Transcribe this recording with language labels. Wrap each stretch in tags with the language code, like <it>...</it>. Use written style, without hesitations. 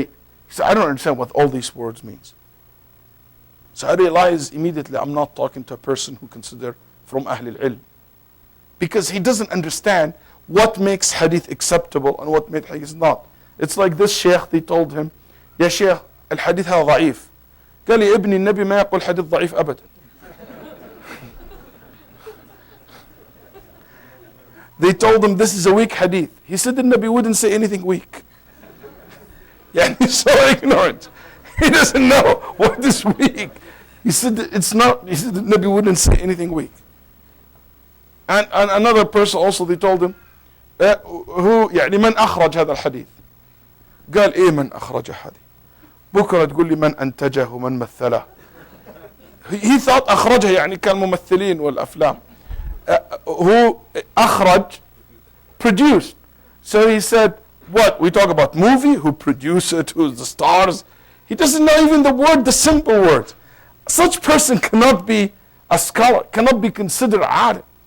<en>He said, I don't understand what all these words means. So I realized immediately I'm not talking to a person who consider from Ahl al-Ilm. Because he doesn't understand what makes hadith acceptable and what makes hadith not. It's like this sheikh, they told him, Ya sheikh, al-hadith</en> <ar>هذا ضعيف. قال لي ابني النبي ما يقول حديث ضعيف أبدا.</ar> <en>They told him this is a weak hadith. He said the Nabi wouldn't say anything weak. Yeah, he's so ignorant. He doesn't know what is weak. He said it's not. He said the Nabi wouldn't say anything weak. And another person also they told him who</en> <ar>يعني من أخرج هذا الحديث. قال إيه من أخرج هذه. بكرة تقول لي من أنتجه ومن مثله.</ar> <en>He thought</en> <ar>أخرجه يعني كان ممثلين والأفلام.</ar> <en>Who أخرج, produced. So he said, what? We talk about movie, who produced it, who's the stars. He doesn't know even the word, the simple words. Such person cannot be a scholar, cannot be considered alim.</en>